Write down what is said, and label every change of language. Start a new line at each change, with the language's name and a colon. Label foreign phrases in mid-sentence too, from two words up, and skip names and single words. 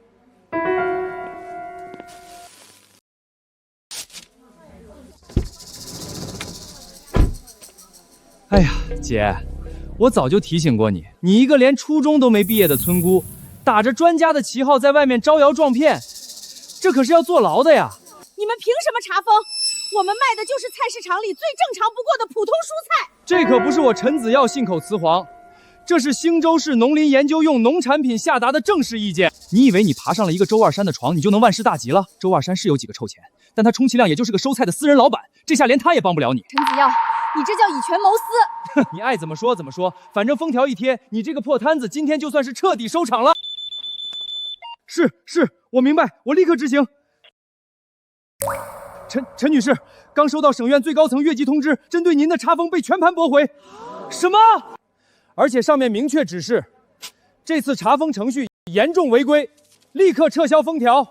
Chinese: 哎呀，姐。我早就提醒過你，你一個連初中都沒畢業的村姑，打着專家的旗號在外面招搖撞騙，這可是要坐牢的呀！你們憑什麼查封？我們賣的就是菜市場裡最正常不過的普通蔬菜。這可不是我陳子耀信口雌黃，這是興州市農林研究用農產品下達的正式意見。你以為你爬上了一個周二山的床，你就能萬事大吉了？周二山是有幾個臭錢，但他充其量也就是個收菜的私人老板，这下连他也帮不了你。陈子耀，你这叫以权谋私。你爱怎麼說怎麼說，反正封條一貼，你這個破攤子今天就算是徹底收場了。是，我明白，我立刻執行。陳女士，剛收到省院最高層越級通知，針對您的查封被全盤駁回。什麼？而且上面明確指示，這次查封程序嚴重違規，立刻撤銷封條。